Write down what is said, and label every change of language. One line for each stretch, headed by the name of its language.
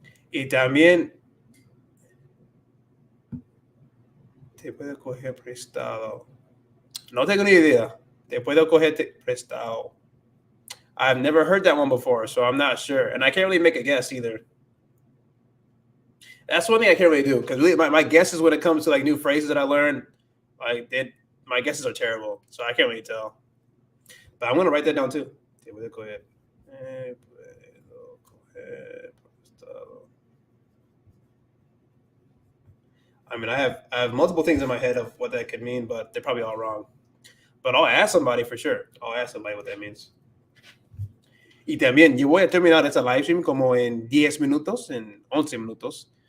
Spanish: Y también te puedo coger prestado. No tengo ni idea. Te puedo coger prestado.
English: I've never heard that one before, so I'm not sure, and I can't really make a guess either. That's one thing I can't really do because really my guesses when it comes to like new phrases that I learned, like my guesses are terrible, so I can't really tell. But I'm gonna write that down too.
Spanish: Te puedo coger. Puedo coger prestado.
English: I mean, I have multiple things in my head of what that could mean, but they're probably all wrong. But I'll ask somebody for sure. I'll ask somebody what that means.
Spanish: Y también yo voy a terminar esta live stream como en 10 minutos, en 11 minutos.